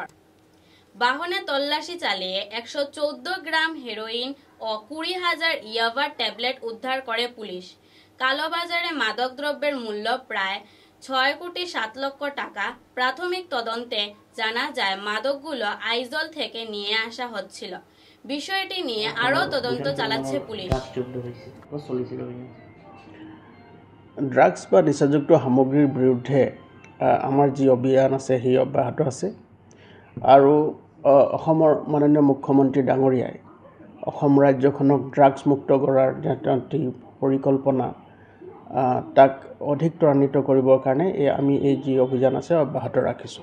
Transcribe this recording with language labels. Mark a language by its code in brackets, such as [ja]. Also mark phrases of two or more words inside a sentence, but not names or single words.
[bn] বাহনে তল্লাশি চালিয়ে 114 গ্রাম হেরোইন ও 20,000 ইয়াবা ট্যাবলেট উদ্ধার করে পুলিশ। কালোবাজারে মাদক দ্রব্যের মূল্য প্রায় 6,07 লক্ষ টাকা। প্রাথমিক তদন্তে জানা যায় মাদকগুলো আইজল থেকে নিয়ে আসা হচ্ছিল। বিষয়টি নিয়ে আরও তদন্ত চালাচ্ছে পুলিশ। [as] ড্ৰাগছ বা নিচাযুক্ত সামগ্ৰীৰ বিৰুদ্ধে আমাৰ যি অভিযান আছে সেই অব্যাহত আছে। আৰু অসমৰ মাননীয় মুখ্যমন্ত্ৰী ডাঙৰীয়াই অসম ৰাজ্যখনক ড্ৰাগছ মুক্ত কৰাৰ যি পৰিকল্পনা তাক অধিক ত্বৰান্বিত কৰিবৰ কাৰণে আমি এই যি অভিযান আছে অব্যাহত ৰাখিছোঁ।